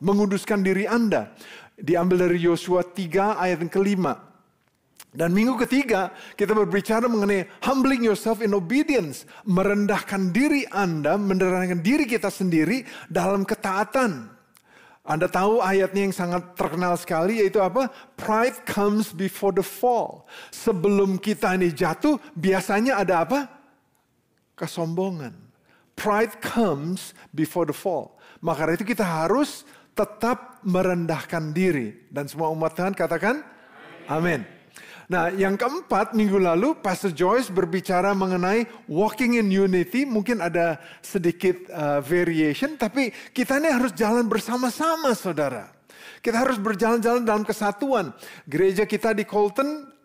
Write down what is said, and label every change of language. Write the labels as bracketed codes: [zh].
[id] Menguduskan diri Anda. Diambil dari Yosua 3 ayat yang ke-5. Dan minggu ketiga kita berbicara mengenai [en] humbling yourself in obedience. [id] Merendahkan diri Anda, merendahkan diri kita sendiri dalam ketaatan. Anda tahu ayatnya yang sangat terkenal sekali yaitu apa? [en] Pride comes before the fall. [id] Sebelum kita ini jatuh, biasanya ada apa? Kesombongan. [en] Pride comes before the fall. [id] Maka itu kita harus tetap merendahkan diri. Dan semua umat Tuhan katakan, amin. Nah, yang keempat, minggu lalu Pastor Joyce berbicara mengenai [en] walking in unity. [id] Mungkin ada sedikit variation, tapi kita ini harus jalan bersama-sama, saudara. Kita harus berjalan-jalan dalam kesatuan. Gereja kita di Colton